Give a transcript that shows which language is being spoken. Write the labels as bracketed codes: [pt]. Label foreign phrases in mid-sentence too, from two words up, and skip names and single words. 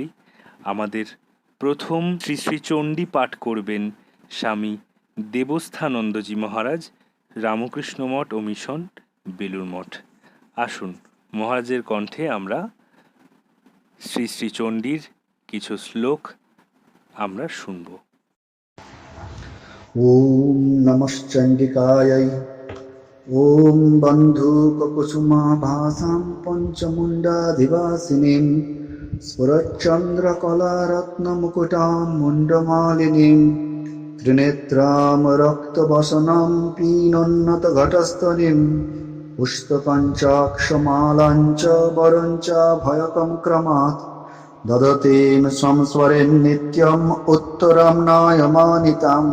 [bn] আমাদের প্রথম শ্রী শ্রী চণ্ডী পাঠ করবেন স্বামী দেবস্থানন্দজি মহারাজ, রামকৃষ্ণ মঠ ও মিশন, বেলুড় মঠ। আসুন মহারাজের কণ্ঠে আমরা শ্রী শ্রী চণ্ডীর কিছু শ্লোক আমরা শুনব। [sa] ওম নমশ্চণ্ডিকাयै। ওম বন্ধূককুসুমাভাসাং পঞ্চমুণ্ডাধিবাসিনীং স্ফুরচ্চন্দ্রকলারত্নমুকুটাং মুণ্ডমালিনীং ত্রিনেত্রাং রক্তবসনাং পীনোন্নতঘটস্থলীং পুষ্পপঞ্চাক্ষমালাং চ বরং চ ভয়কং ক্রমাৎ দদতীং সংস্মরেণ নিত্যং উত্তরং নায়মানিতাम्।